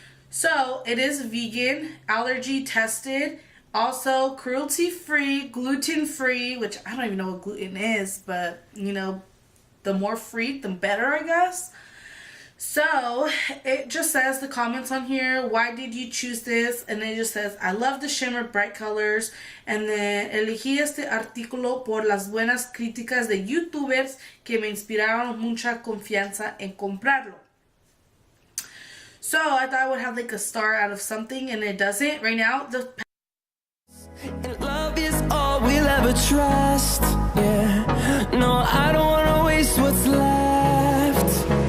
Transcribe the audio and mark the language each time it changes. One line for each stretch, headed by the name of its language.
English: So it is vegan, allergy tested, also cruelty-free, gluten-free, which I don't even know what gluten is, but you know, the more free, the better, I guess. So it just says the comments on here, why did you choose this? And it just says, I love the shimmer bright colors.
Spanish: And then elegí este artículo por las buenas críticas de youtubers que me inspiraron mucha confianza en comprarlo.
English: So I thought I would have like a star out of something, and it doesn't. Right now, And love is all we'll ever trust. Yeah, no, I don't wanna waste what's left.